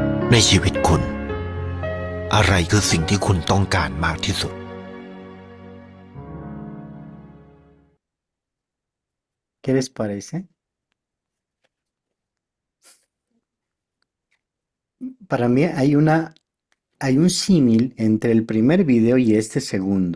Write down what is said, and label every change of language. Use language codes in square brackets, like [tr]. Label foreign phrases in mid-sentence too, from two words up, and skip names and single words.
[th] ในชีวิตคุณ อะไรคือสิ่งที่คุณต้องการมากที่สุด [es] ¿Qué les parece? Para mí hay un símil entre el primer video y este segundo.